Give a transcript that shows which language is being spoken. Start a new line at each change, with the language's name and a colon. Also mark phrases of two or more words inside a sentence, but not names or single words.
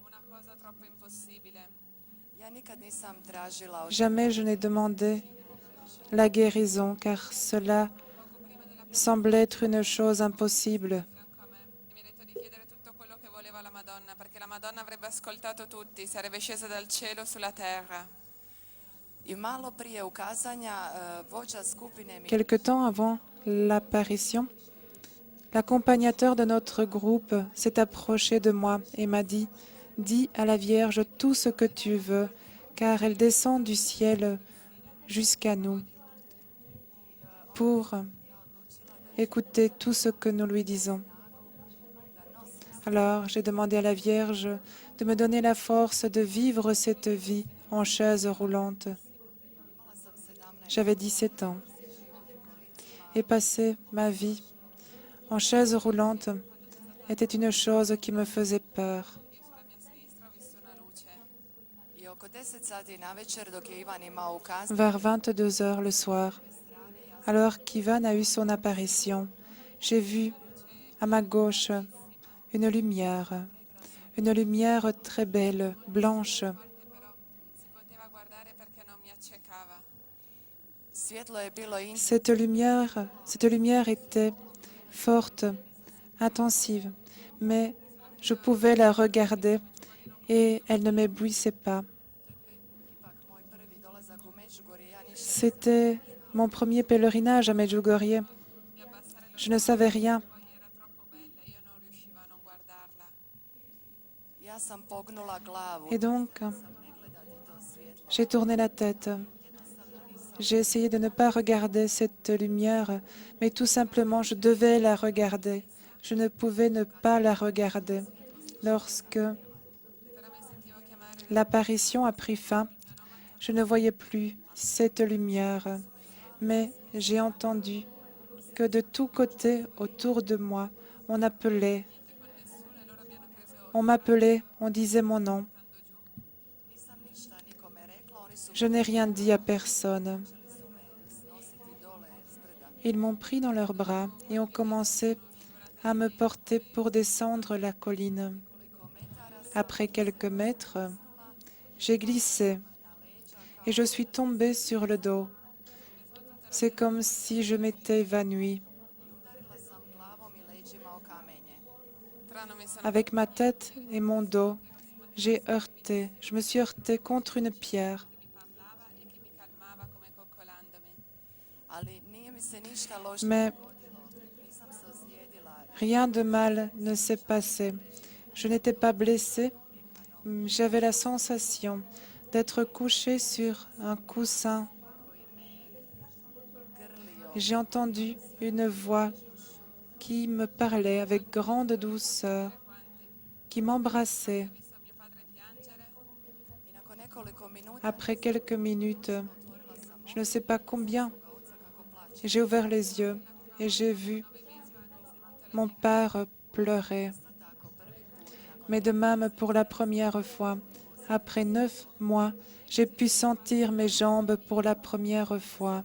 Italian: Una cosa troppo impossibile.
Croatian: ja nikad nisam tražila od
French: Jamais je n'ai demandé la guérison car cela semblait être une chose impossible.
Italian: Franco a me e mi ha detto di chiedere tutto quello che voleva la Madonna perché la Madonna avrebbe ascoltato tutti, sarebbe scesa dal cielo sulla terra.
Croatian: i malo prije ukazanja vođa skupine mi
French: Quelque temps avant l'apparition, l'accompagnateur de notre groupe s'est approché de moi et m'a dit « Dis à la Vierge tout ce que tu veux, car elle descend du ciel jusqu'à nous pour écouter tout ce que nous lui disons. » Alors j'ai demandé à la Vierge de me donner la force de vivre cette vie en chaise roulante. J'avais 17 ans et passer ma vie en chaise roulante était une chose qui me faisait peur.
Croatian: I oko 10 sati navečer dok je Ivan imao ukazanje,
French: Vers 22 heures le soir, alors qu'Ivan a eu son apparition, j'ai vu à ma gauche une lumière très belle, blanche.
Italian: Si poteva guardare perché non mi accecava.
Croatian: svjetlo je bilo intenzivno.
French: Cette lumière était forte, intensive, mais je pouvais la regarder et elle ne m'éblouissait pas.
Croatian: Ipak moj prvi dolazak u Međugorje, ja ništa
French: C'était mon premier pèlerinage à Medjugorje. Je ne savais rien.
Italian: Era troppo bella, io non riuscivo a non guardarla.
Croatian: ja sam pognula glavu,
French: Et donc,
Croatian: ne gledati to svjetlo.
French: j'ai tourné la tête. J'ai essayé de ne pas regarder cette lumière, mais tout simplement, je devais la regarder. Je ne pouvais ne pas la regarder. Lorsque l'apparition a pris fin, je ne voyais plus cette lumière, mais j'ai entendu que de tous côtés autour de moi, on m'appelait, on disait mon nom.
Croatian: Nisam ništa nikome rekla, oni su
French: Je n'ai rien dit à personne.
Croatian: nositi dole s brda.
French: Ils m'ont pris dans leurs bras et ont commencé à me porter pour descendre la colline. Après quelques mètres, j'ai glissé et je suis tombée sur le dos. C'est comme si je m'étais évanouie.
Croatian: Udarila sam glavom i leđima o kamenje.
Italian: Strano mi sono
French: Avec ma tête et mon dos, je me suis heurtée contre une pierre.
Italian: parlava e che mi calmava come coccolandomi.
Croatian: Ali nije mi se ništa loše
French: Mais
Croatian: dogodilo. Nisam se ozlijedila.
French: rien de mal ne s'est passé. Je n'étais pas blessée. J'avais la sensation d'être couchée sur un coussin. J'ai entendu une voix qui me parlait avec grande douceur, qui m'embrassait.
Croatian: I nakon nekoliko minuta
French: Après quelques minutes, je ne sais pas combien, j'ai ouvert les yeux et j'ai vu mon père pleurer. Mais de même, pour la première fois, après 9 mois, j'ai pu sentir mes jambes pour la première fois.